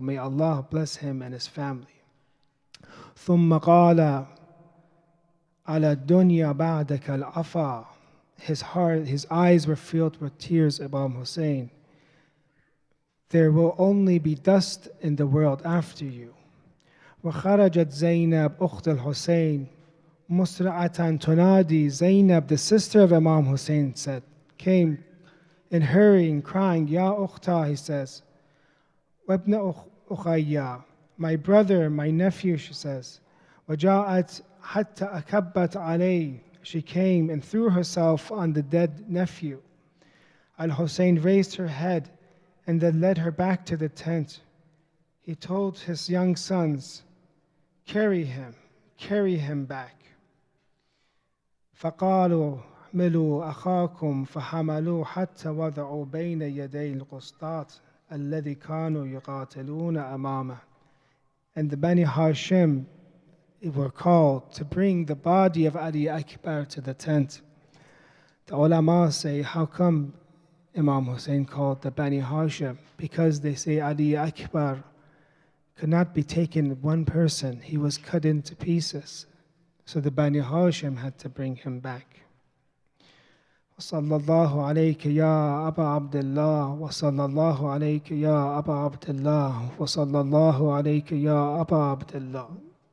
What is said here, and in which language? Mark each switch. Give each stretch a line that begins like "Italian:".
English: May Allah bless him and his family.
Arabic: ثُمَّ قَالَ عَلَى الدُّنْيَا بَعْدَكَ الْعَفَا.
English: His eyes were filled with tears, Imam Hussain. there will only be dust in the world after you.
Arabic: وخرجت زينب أخت الحسين مسرعة تنادي.
English: Zainab, the sister of Imam Hussain, came in hurrying, crying,
Arabic: Ya ukhta,
English: he says,
Arabic: Wabna ukhayya,
English: my brother, my nephew, she says.
Arabic: وجاءت حتى أكبت عليه.
English: She came and threw herself on the dead nephew. Al-Hussein raised her head and then led her back to the tent. He told his young sons, carry him back.
Arabic: فقالوا احملوا أخاكم فحملوه حتى وضعوا بين يدي القسطاط الذي كانوا يقاتلون أمامه.
English: And the Bani Hashim were called to bring the body of Ali Akbar to the tent. The ulama say, how come Imam Hussain called the Bani Hashim? Because they say Ali Akbar could not be taken one person. He was cut into pieces. So the Bani Hashim had to bring him back.
Arabic: وصلى الله عليك يا أبا عبد الله وصلى الله عليك يا أبا عبد الله وصلى الله عليك يا أبا عبد الله.